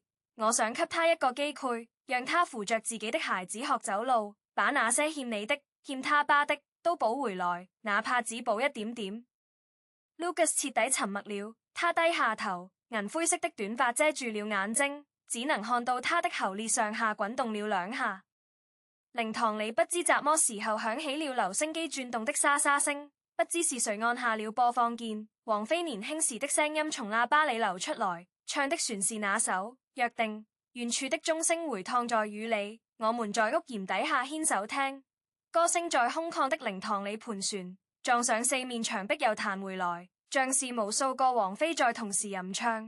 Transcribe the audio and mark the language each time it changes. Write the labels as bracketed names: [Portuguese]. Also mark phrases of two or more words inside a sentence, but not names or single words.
[Chinese] 我想給他一個機會，讓他扶着自己的孩子學走路，把那些欠你的、欠他爸的都補回來，哪怕只補一點點。Lucas 徹底沉默了，他低下頭，銀灰色的短髮遮住了眼睛，只能看到他的喉裂上下滾動了兩下。靈堂裡不知怎麼時候響起了留聲機轉動的沙沙聲，不知是誰按下了播放鍵。王菲年輕時的聲音從喇叭裡流出來，唱的全是那首約定。遠處的鐘聲回蕩在雨裡，我們在屋檐底下牽手聽歌聲，在空曠的靈堂裡盤旋，撞上四面牆壁又彈回來，像是無數個王菲在同時吟唱。